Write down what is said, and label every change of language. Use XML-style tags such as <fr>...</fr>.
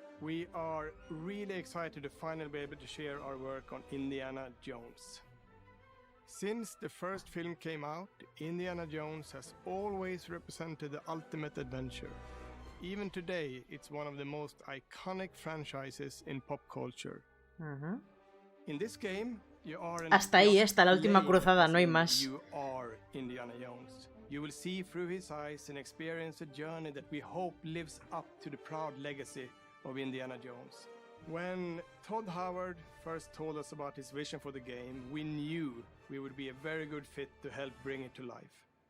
<en>We are really excited to finally be able to share our work on Indiana Jones. Since the first film came out, Indiana Jones has always represented the ultimate adventure. Even today, it's one of the most iconic franchises in pop culture. In this game, you are</en> <es>Hasta ahí está la última cruzada, no hay más.</es> <en>You are Indiana Jones. You will see through his eyes and experience a journey that we hope lives up to the proud legacy of Indiana Jones. When Todd Howard first told us about his vision for the game, we knew we would be a very good fit to help bring it to life.</en>